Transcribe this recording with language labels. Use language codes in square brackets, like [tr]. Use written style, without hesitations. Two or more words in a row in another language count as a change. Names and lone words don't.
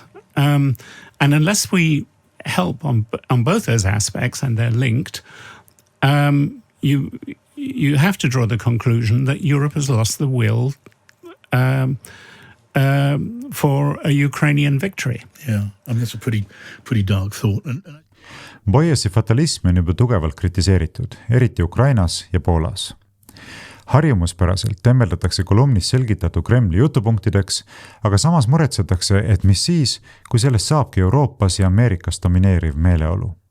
[en] And unless we help on both those aspects, and they're linked, you have to draw the conclusion that Europe has lost the will for a Ukrainian victory. Yeah, I mean, that's a pretty dark thought. [et] Boyesi fatalismi on juba tugevalt kritiseeritud, eriti Ukrainas ja Poolas. Harjumuspäraselt tembeldatakse kolumnis selgitatu Kremli jutupunktideks, aga samas muretsetakse, et mis siis, kui sellest saabki Euroopas ja Ameerikas domineeriv meeleolu.